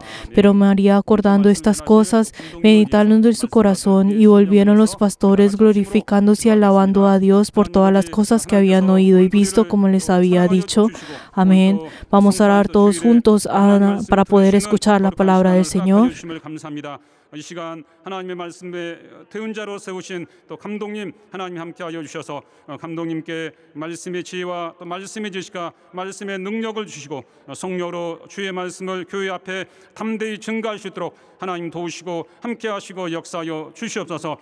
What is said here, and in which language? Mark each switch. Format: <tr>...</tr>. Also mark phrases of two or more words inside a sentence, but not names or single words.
<es>Pero María, acordando estas cosas, meditaron en su corazón, y volvieron los pastores glorificándose y alabando a Dios por todas las cosas que habían oído y visto como les había dicho. Amén. Vamos a orar todos juntos para poder escuchar la palabra del Señor.</es> <ko>이 시간 하나님의 말씀에 대언자로 세우신 또 감독님 하나님 함께하여 주셔서 감독님께 말씀의 지혜와 또 말씀의 지식과 말씀의 능력을 주시고 성령으로 주의 말씀을 교회 앞에 담대히 증거할 수 있도록 하나님 도우시고 함께하시고 역사하여 주시옵소서.</ko>